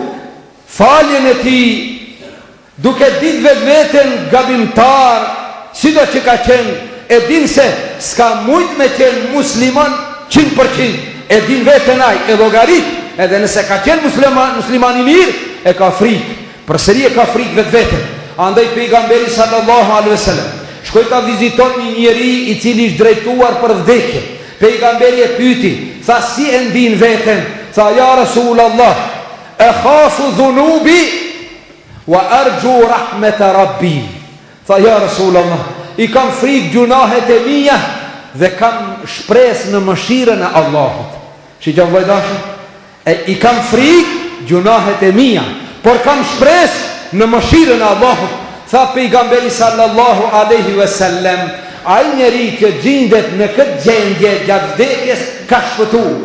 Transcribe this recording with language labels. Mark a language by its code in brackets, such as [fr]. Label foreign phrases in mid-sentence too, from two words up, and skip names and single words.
[sq] faljen e tij, duke ditë vetveten gabimtar, sido që ka qenë, e din se s'ka mujt me qenë musliman 100%, e din veten ai, e llogarit, edhe nëse ka qenë musliman i mirë, e ka frikë, përsëri e ka frikë vetveten. Andaj pejgamberi [ar] صلى الله عليه وسلم [sq] shkoi ta viziton një njeri i cili ishte drejtuar për vdekje. Pejgamberi e pyeti, tha si e ndin veten? [ar] Tha يا رسول الله أخاف ذنوبي وأرجو رحمة ربي. [sq] Tha [ar] يا رسول الله, [sq] i kam frikë gjunahet e mia dhe kam shpresë në mëshirën e Allahut. Shikoj vëllai, i kam frikë gjunahet e mia, por kam shpresë në mëshirën e Allahut. Tha pejgamberi [ar] صلى الله عليه وسلم, [sq] ai njeri që gjendet në këtë gjendje gjatë vdekjes ka shpëtuar.